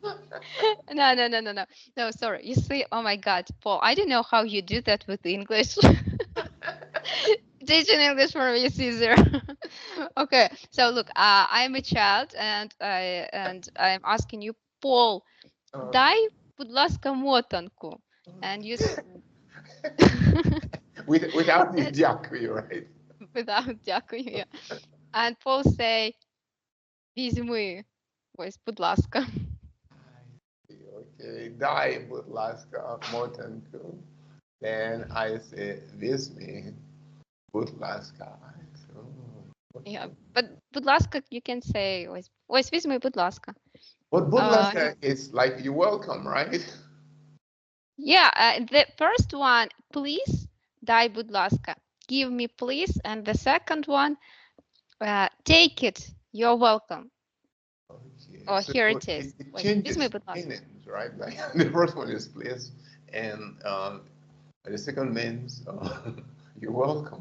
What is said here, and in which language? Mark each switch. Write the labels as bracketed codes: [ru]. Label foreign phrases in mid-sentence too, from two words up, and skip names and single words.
[en] No, sorry. You see, oh my God, Paul, I don't know how you do that with English. Teaching English for me is easier. Okay, so look, I'm a child, and I'm asking you, Paul, [uk] дай, будь ласка, мотанку. [en] And you without the "Diakuya," right? Without дякую, yeah. And Paul say, [uk] візьми. Ось, будь ласка. Okay, дай, будь ласка, мотанку. [en] Then I say, [uk] "Візьми, будь ласка." [en] Yeah, but [uk] будь ласка, [en] you can say, [uk] ось візьми, будь ласка. [en] But [uk] будь ласка [en] is like you're welcome, right? Yeah, the first one, please, [uk] дай, будь ласка. [en] Give me, please. And the second one, take it, you're welcome. Okay. Oh, so here it is. It changes meanings, right? Like the first one is please, and the second means you're welcome.